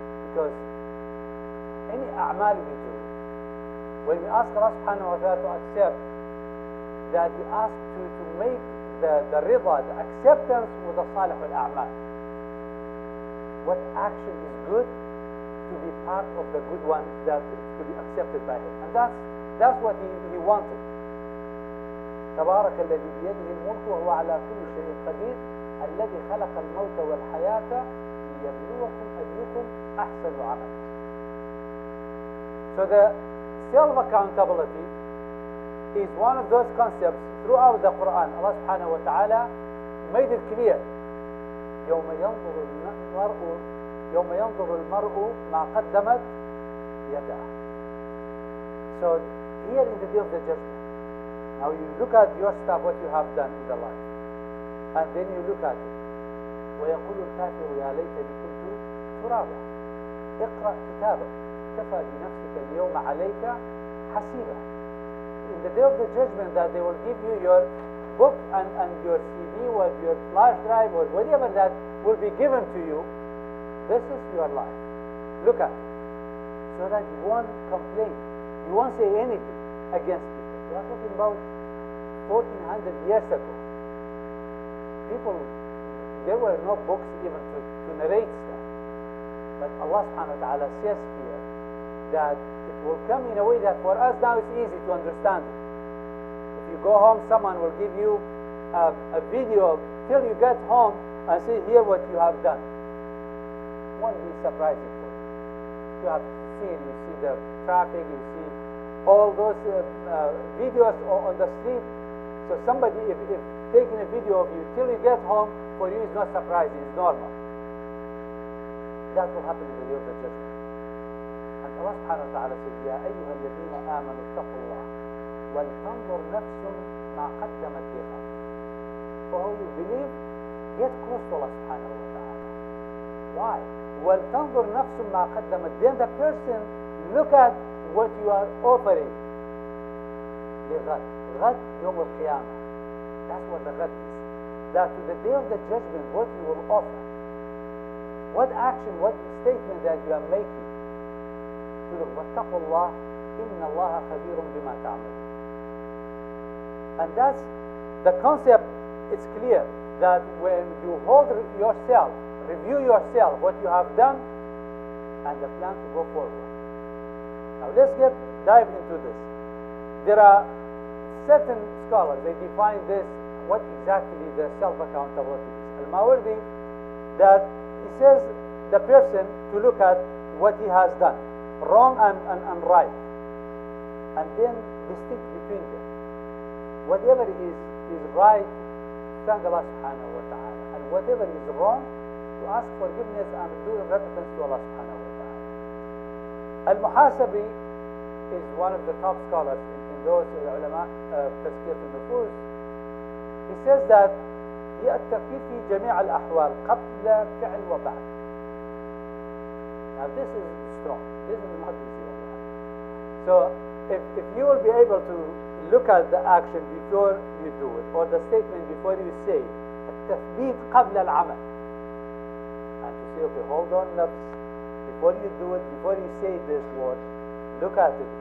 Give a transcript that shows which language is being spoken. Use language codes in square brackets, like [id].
[en] Because any a'mal we do, when we ask Allah subhanahu wa ta'ala to accept, that we ask to make the rida, the acceptance with the [ar] salih al-a'mal. [en] What action is good to be part of the good one that to be accepted by him. And that's what he wanted. [ar] تبارك الذي بيده الملك وهو على كل شيء قدير الذي خلق الموت والحياة ليبلوكم أيكم أحسن عملا. [en] So the self-accountability is one of those concepts throughout the Quran. Allah subhanahu wa ta'ala made it clear. [ar] يوم ينظر المرء ما قدمت يده. [en] So here in the day of the judgment, now you look at your stuff, what you have done in the life, and then you look at it. [ar] ويقول الكافر يا ليتني كنت ترابا اقرأ كتابك كفى بنفسك اليوم عليك حسيبا. [en] In the day of the judgment, that they will give you your book and your CD or your flash drive or whatever that will be given to you. This is your life. Look at it. So that you won't complain. You won't say anything against people. We are talking about 1400 years ago. People, there were no books even to narrate stuff. But Allah subhanahu wa ta'ala says here that it will come in a way that for us now it's easy to understand it. If you go home, someone will give you a video till you get home and say, here what you have done. It won't be surprising for you. You have seen, you see the traffic, you see all those videos on the street. So somebody, if taking a video of you till you get home, for you is not surprising, it's normal. That will happen in the day of the judgment. And Allah subhanahu wa ta'ala said, [ar] يا أيها الذين آمنوا اتقوا الله ولتنظر نفس ما قدمت لغد. [en] For who you believe, get close to Allah subhanahu wa ta'ala. Why? [ar] وَلْتَنْظُرْ نَفْسٌ مَا قَدَّمَتْ. [en] Then the person look at what you are offering. [ar] لغد. غد يوم القيامة. [en] That's what the غد is. That to the day of the judgment, what you will offer. What action, what statement that you are making. To look, [ar] وَاتَّقُوا اللَّهِ إِنَّ اللَّهَ خَبِيرٌ بِمَا تَعْمَلُونَ. [en] And that's the concept. It's clear that when you hold yourself, review yourself, what you have done, and the plan to go forward. Now let's dive into this. There are certain scholars, they define this, what exactly the self-accountability is. Al-Mawardi, that he says the person to look at what he has done, wrong and right, and then distinct between them. Whatever is right, thank Allah subhanahu wa ta'ala, and whatever is wrong, to ask forgiveness and do repentance to Allah subhanahu wa ta'ala. Al-Muhasabi is one of the top scholars in those ulama [ar] تزكية النفوس. [en] He says that [ar] هي التفكير في جميع الأحوال قبل فعل وبعد. [en] Now this is strong. This is not easy. So if you will be able to look at the action before you do it, or the statement before you say it, [ar] التثبيت قبل العمل, [en] and to say, okay, hold on, before you do it, before you say this word, look at it.